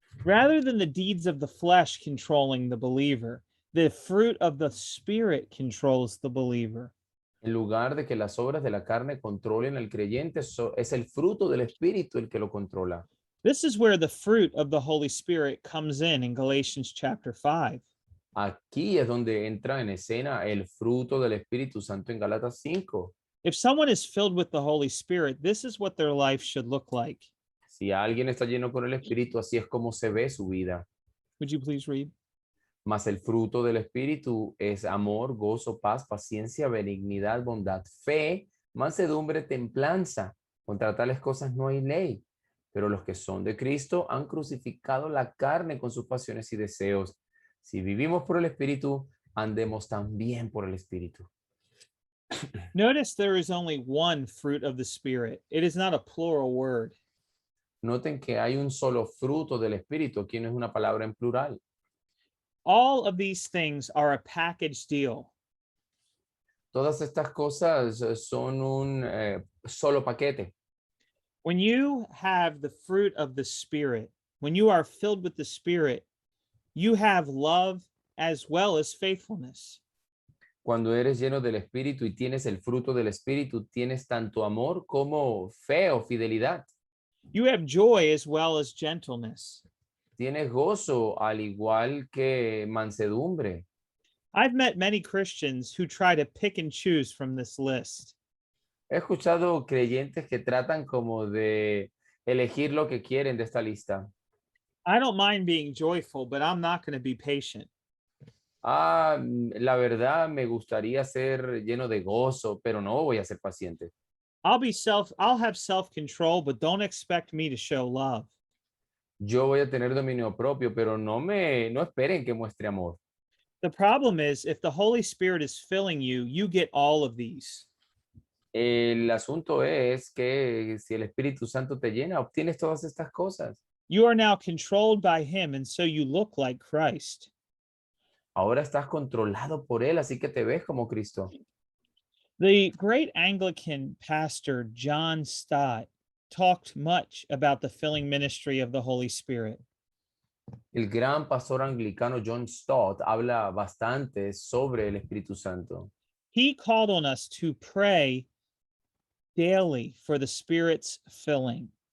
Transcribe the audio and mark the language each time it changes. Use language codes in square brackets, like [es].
[en] Rather than the deeds of the flesh controlling the believer, the fruit of the Spirit controls the believer. [es] En lugar de que las obras de la carne controlen al creyente, es el fruto del Espíritu el que lo controla. [en] This is where the fruit of the Holy Spirit comes in Galatians chapter 5. [es] Aquí es donde entra en escena el fruto del Espíritu Santo en Gálatas 5. [en] If someone is filled with the Holy Spirit, this is what their life should look like. [es] Si alguien está lleno con el Espíritu, así es como se ve su vida. [en] Would you please read? [es] Mas el fruto del Espíritu es amor, gozo, paz, paciencia, benignidad, bondad, fe, mansedumbre, templanza. Contra tales cosas no hay ley. Pero los que son de Cristo han crucificado la carne con sus pasiones y deseos. Si vivimos por el Espíritu, andemos también por el Espíritu. [en] Notice there is only one fruit of the Spirit. It is not a plural word. [es] Noten que hay un solo fruto del Espíritu. Aquí no es una palabra en plural. [en] All of these things are a package deal. [es] Todas estas cosas son un solo paquete. [en] When you have the fruit of the Spirit, when you are filled with the Spirit, you have love as well as faithfulness. [es] Cuando eres lleno del Espíritu y tienes el fruto del Espíritu, tienes tanto amor como fe o fidelidad. [en] You have joy as well as gentleness. [es] Tienes gozo al igual que mansedumbre. [en] I've met many Christians who try to pick and choose from this list. [es] He escuchado creyentes que tratan como de elegir lo que quieren de esta lista. [en] I don't mind being joyful, but I'm not going to be patient. [es] La verdad me gustaría ser lleno de gozo, pero no voy a ser paciente. [en] I'll have self-control, but don't expect me to show love. [es] Yo voy a tener dominio propio, pero no esperen que muestre amor. [en] The problem is if the Holy Spirit is filling you, you get all of these. [es] El asunto es que si el Espíritu Santo te llena, obtienes todas estas cosas. [en] You are now controlled by him, and so you look like Christ. [es] Ahora estás controlado por él, así que te ves como Cristo. [en] The great Anglican pastor John Stott talked much about the filling ministry of the Holy Spirit. [es] El gran pastor anglicano John Stott habla bastante sobre el Espíritu Santo. [en] He called on us to pray daily for the Spirit's filling.